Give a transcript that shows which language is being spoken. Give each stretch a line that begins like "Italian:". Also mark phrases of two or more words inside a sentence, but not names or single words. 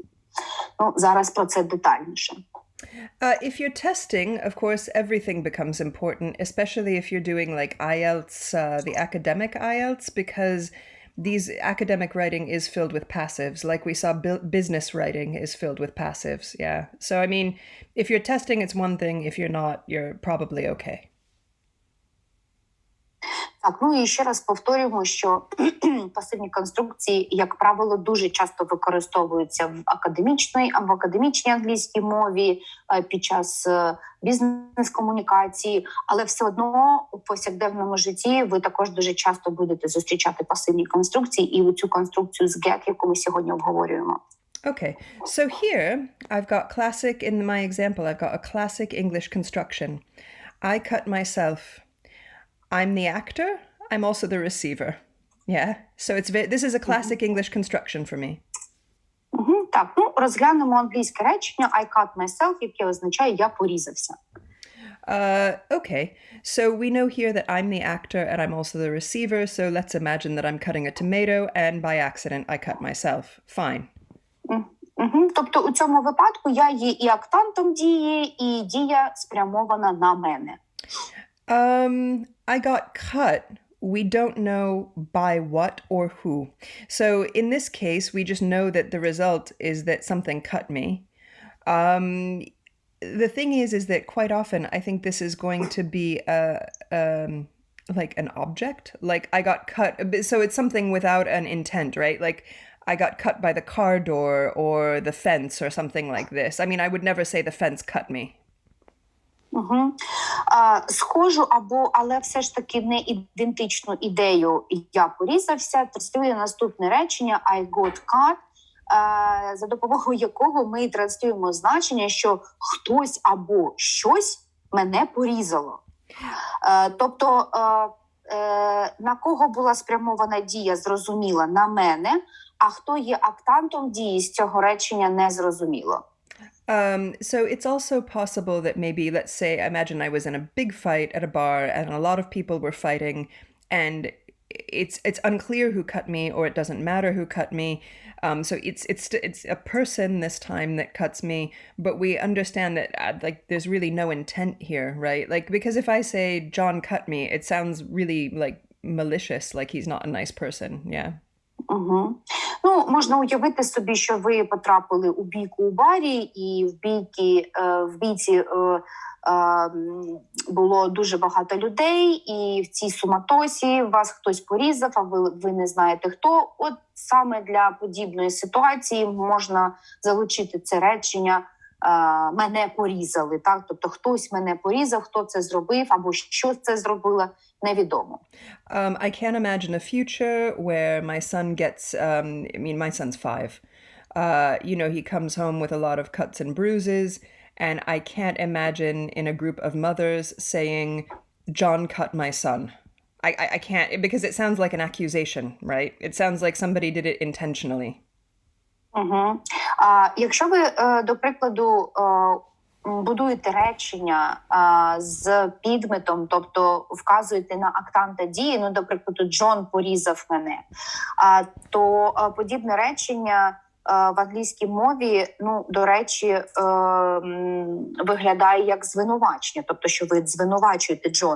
Ukrainian: Зараз про це детальніше.
English: If you're testing, of course, everything becomes important, especially if you're doing like IELTS, the academic IELTS, because these academic writing is filled with passives, like we saw business writing is filled with passives. Yeah. So, I mean, if you're testing, it's one thing. If you're not, you're probably okay.
Ukrainian: Так, ну і ще раз повторюємо, що пасивні конструкції, як правило, дуже часто використовуються в академічній англійській мові під час бізнес-комунікації, але все одно у повсякденному житті ви також дуже часто будете зустрічати пасивні конструкції і цю конструкцію з get, яку ми сьогодні обговорюємо.
English: Okay, so here I've got classic, in my example, I've got a classic English construction. I cut myself. I'm the actor. I'm also the receiver. Yeah, so this is a classic English construction for me.
Ukrainian: Так, ну розглянемо англійське речення
English: I cut myself,
Ukrainian: яке означає я порізався.
English: Okay, so we know here that I'm the actor and I'm also the receiver, so let's imagine that I'm cutting a tomato and by accident I cut myself. Fine.
Ukrainian: Тобто у цьому випадку я є і актантом дії, і дія спрямована на мене.
English: I got cut. We don't know by what or who. So in this case, we just know that the result is that something cut me. The thing is that quite often I think this is going to be like an object. Like I got cut. So it's something without an intent, right? Like I got cut by the car door or the fence or something like this. I mean, I would never say the fence cut me.
Ukrainian: Схожу але все ж таки не ідентичну ідею «я порізався» транслює наступне речення
English: «I got cut»,
Ukrainian: за допомогою якого ми транслюємо значення, що хтось або щось мене порізало. Тобто на кого була спрямована дія, зрозуміла, на мене, а хто є актантом дії, з цього речення не зрозуміло.
English: So it's also possible that maybe, let's say, imagine I was in a big fight at a bar and a lot of people were fighting and it's unclear who cut me or it doesn't matter who cut me. So it's a person this time that cuts me, but we understand that like there's really no intent here, right? Like, because if I say John cut me, it sounds really like malicious, like he's not a nice person. Yeah.
Ukrainian: Ну, можна уявити собі, що ви потрапили у бійку у барі, і в бійці було дуже багато людей, і в цій суматосі вас хтось порізав, а ви не знаєте хто. От саме для подібної ситуації можна залучити це речення «мене порізали». Так? Тобто хтось мене порізав, хто це зробив, або що це зробило, невідомо.
English: I can't imagine a future where my son gets, my son's 5. He comes home with a lot of cuts and bruises, and I can't imagine in a group of mothers saying, John cut my son. I can't, because it sounds like an accusation, right? It sounds like somebody did it intentionally.
Ukrainian: Якщо ви, до прикладу, будуєте речення з підметом, тобто вказуєте на актанта дії, до прикладу, Джон порізав мене, то подібне речення в англійській мові, до речі, виглядає як звинувачення, тобто, що ви звинувачуєте Джона.